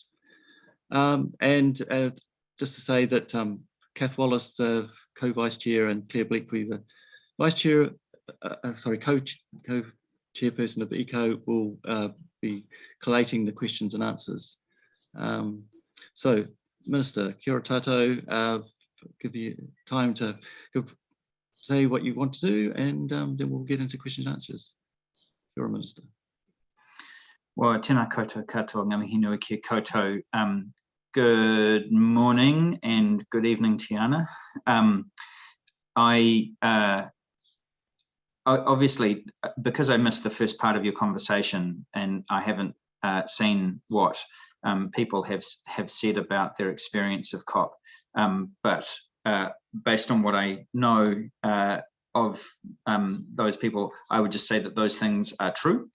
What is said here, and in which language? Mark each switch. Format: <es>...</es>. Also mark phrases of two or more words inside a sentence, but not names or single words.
<en>And just to say that Kath Wallace, the co-vice chair, and Claire Bleakley, the vice chair, co-chairperson of ECO, will be collating the questions and answers. So,</en> <mi>Minister, kia ora tātou,</mi> <en>give you time to say what you want to do, and then we'll get into questions and answers. You're a Minister. Well,</en> <mi>tēnā koutou katoa ngā mihi nui kia koutou.</mi> <en>Good morning and good evening, Tiana. I obviously, because I missed the first part of your conversation and I haven't seen what people have said about their experience of COP, but based on what I know of those people, I would just say that those things are true.</en>